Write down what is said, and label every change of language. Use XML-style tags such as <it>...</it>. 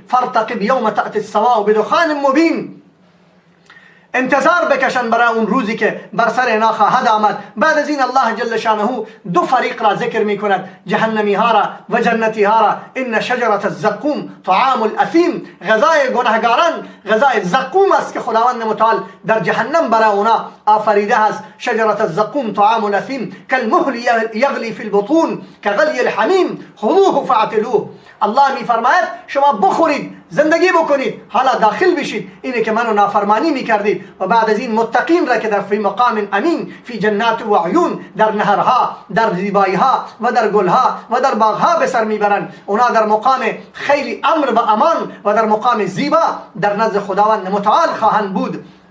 <ar>فرتقب یوم تأتی السماء بدخان مبین،</ar> <fa>انتظار بکشن برای اون روزی که بر سر اینا خواهد آمد. بعد از این الله جل شانه دو فریق را ذکر می کند، جهنمی ها را و جنتی ها را.</fa> <ar>ان شجرة الزقوم طعام الاثیم،</ar> <fa>غذای گناهگاران غذای زقوم است که خداوند متعال در جهنم برای اونا آفریده است.</fa> <ar>شجرة الزقوم طعام الاثیم كالمهل یغلی فی البطون كغلی الحمیم خذوه فاعتلوه.</ar> <fa>الله میفرماید شما بخورید، زندگی بکنید، حالا داخل بشید اینه که منو نافرمانی میکردید. و بعد از این متقین را که در</fa> <ar>فی مقام امین فی جنات و عیون،</ar> <fa>در نهرها، در زیبایی ها و در گلها و در باغها به سر میبرند، اونا در مقام خیلی امر و امان و در مقام زیبا در نزد خداوند متعال خواهند بود.</fa>